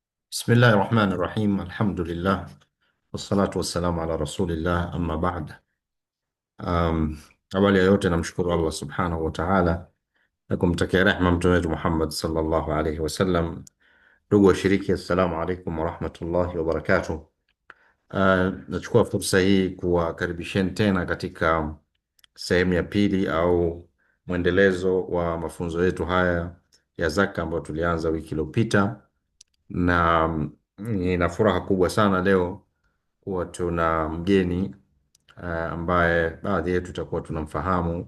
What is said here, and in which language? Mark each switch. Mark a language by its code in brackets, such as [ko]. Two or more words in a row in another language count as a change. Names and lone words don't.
[ar] بسم الله الرحمن الرحيم الحمد لله والصلاة والسلام على رسول الله أما بعد. [sw] Um, awali ya yote namshukuru Allah [ar] سبحانه وتعالى [sw] na kumtakia rehma mtume wetu Muhammad [ar] صلى الله عليه وسلم. [sw] Ndugu washiriki, [ar] السلام عليكم ورحمة الله وبركاته. [sw] Nachukua fursa hii kuwakaribisheni tena katika sehemu ya pili au mwendelezo wa mafunzo yetu haya ya zaka ambayo tulianza wiki iliyopita, na nina furaha kubwa sana leo kuwa tuna mgeni ambaye baadhi yetu tutakuwa tunamfahamu.